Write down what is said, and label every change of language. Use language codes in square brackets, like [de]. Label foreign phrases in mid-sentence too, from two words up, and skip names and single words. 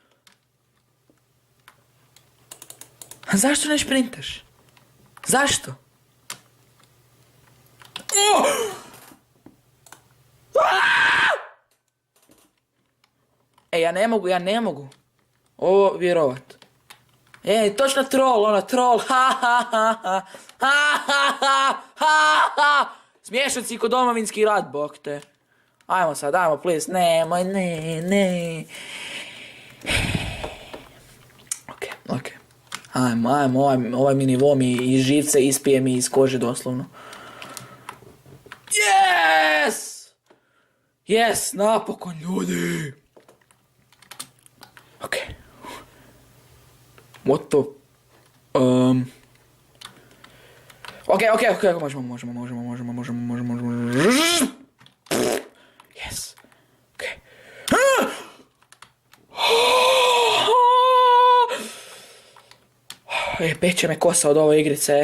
[hr] Zašto ne sprintaš? Zašto? Ja ne mogu. ovo vjerovat. Točno troll, ono, troll, ha ha ha ha, ha ha ha ha ha. Smiješnici kod domovinski rat, bok te. Ajmo sad, ajmo, please, nemoj, ne. Ok. Ajmo, ovaj mi nivo mi iz živce ispije mi iz kože doslovno. Yes, napokon ljudi. [en] Ok. What the... [hr] Ok, možemo. [en] Yes. Ok. [hr] Peče me kosa od ove igrice.